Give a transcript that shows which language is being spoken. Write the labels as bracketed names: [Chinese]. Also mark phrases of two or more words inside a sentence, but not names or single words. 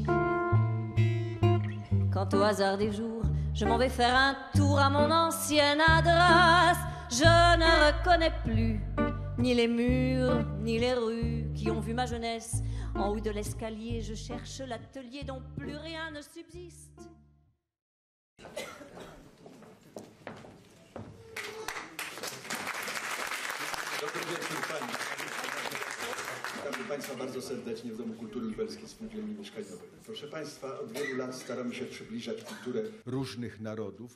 [French] Quant au hasard des jours, je m'en vais faire un tour à mon ancienne adresse. Je ne reconnais plus ni les murs, ni les rues qui ont vu ma jeunesse. En haut de l'escalier, je cherche l'atelier dont plus rien ne subsiste. [Polish] Witam Państwa bardzo serdecznie w Domu Kultury Lubelskiej Spółdzielni Mieszkaniowej. Proszę Państwa, od wielu lat staramy się przybliżać kulturę różnych narodów.